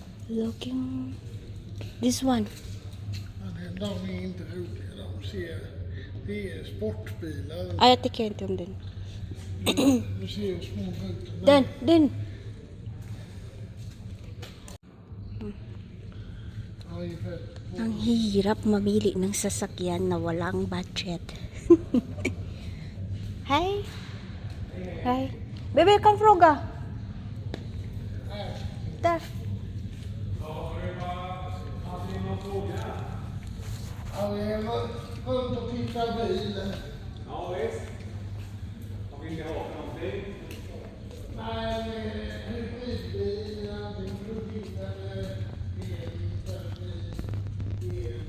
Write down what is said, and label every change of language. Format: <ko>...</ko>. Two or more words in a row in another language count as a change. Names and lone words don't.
<en>Looking this one.</en> <sv>Men de är inte roliga. Det är sportbilar. Ah, jag tycker inte om den. Du ser ju små rutor. Den. Ja, ungefär.</sv> <tl>Ang hirap mamili ng sasakyan na walang budget.</tl> <en>Hi. Hi. Bebe,</en> <sv>kan fråga. Där. Ja, vi är runt och tittar bil. Ja visst. Vad vill ni ha för någonting? Nej, hybridbil, antingen plug-in eller el.</sv>